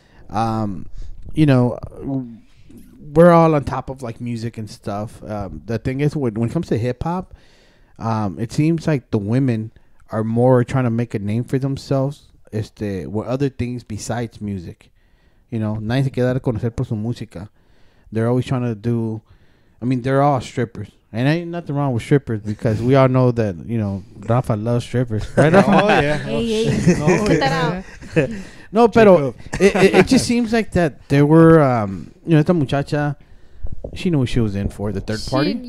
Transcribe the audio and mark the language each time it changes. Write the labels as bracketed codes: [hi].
[en] You know, we're all on top of like music and stuff. The thing is, when it comes to hip hop, it seems like the women are more trying to make a name for themselves with other things besides music. You know, [es] nadie se queda a conocer por su música. [en] They're always trying to do. I mean, they're all strippers, and ain't nothing wrong with strippers because we all know that, you know, Rafa loves strippers, right? Rafa? Oh, yeah. Hey, No, cut that out. [es] No, pero [en] it just seems like that there were, you know, [es] esta muchacha, [en] she knew what she was in for, the third party.